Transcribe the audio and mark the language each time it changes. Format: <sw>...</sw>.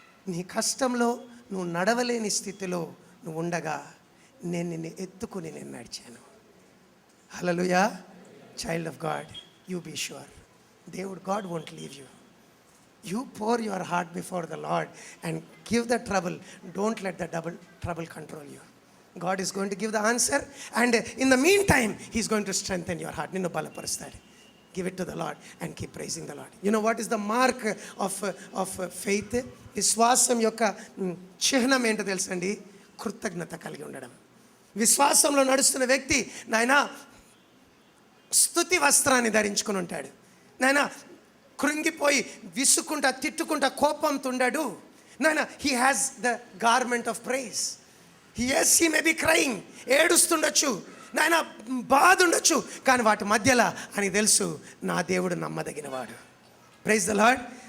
<te>నీ కష్టంలో నువ్వు నడవలేని స్థితిలో నువ్వు ఉండగా నేను నిన్ను ఎత్తుకుని నేను నడిచాను. హల్లెలూయా.</te> <en>Child of God, you be sure, దేవుడు God won't leave you. You pour your heart before the Lord and give the trouble. Don't let the trouble control you. God is going to give the answer, and in the meantime He is going to strengthen your heart.</en> <te>Ninnu balaparustadu.</te> <en>Give it to the Lord and keep praising the Lord. You know what is the mark of faith?</en> <te>విశ్వాసం యొక్క చిహ్నం ఏంటో తెలుసండి? కృతజ్ఞత కలిగి ఉండడం. విశ్వాసంలో నడుస్తున్న వ్యక్తి నాయనా స్తుతి వస్త్రాన్ని ధరించుకుని ఉంటాడు. నాయనా కృంగిపోయి విసుకుంటా తిట్టుకుంటా కోపంతో ఉండడు. నాయనా</te> <en>He has the garment of praise. Yes he may be crying,</en> <te>ఏడుస్తుండొచ్చు, నాయన బాధ ఉండొచ్చు, కానీ వాటి మధ్యలో అని తెలుసు నా దేవుడు నమ్మదగినవాడు.</te> <en>Praise the Lord.</en>